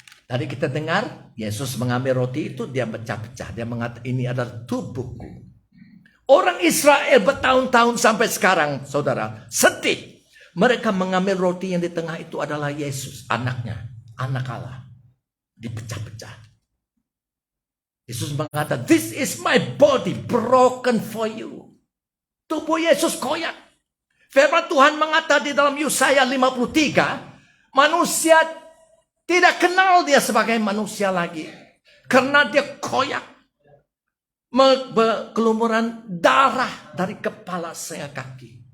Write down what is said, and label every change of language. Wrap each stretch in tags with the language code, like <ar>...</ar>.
<id>Tadi kita dengar Yesus mengambil roti itu, dia pecah-pecah. Dia mengatakan ini adalah tubuhku. Orang Israel bertahun-tahun sampai sekarang, saudara, sedih. Mereka mengambil roti yang di tengah itu adalah Yesus, anaknya, anak Allah. Dipecah-pecah. Yesus mengatakan,</id> <en>this is my body broken for you.</en> <id>Tubuh Yesus koyak. Firman Tuhan mengatakan di dalam Yesaya 53, manusia tidak kenal dia sebagai manusia lagi. Karena dia koyak. Berkelumuran darah dari kepala hingga kaki.</id>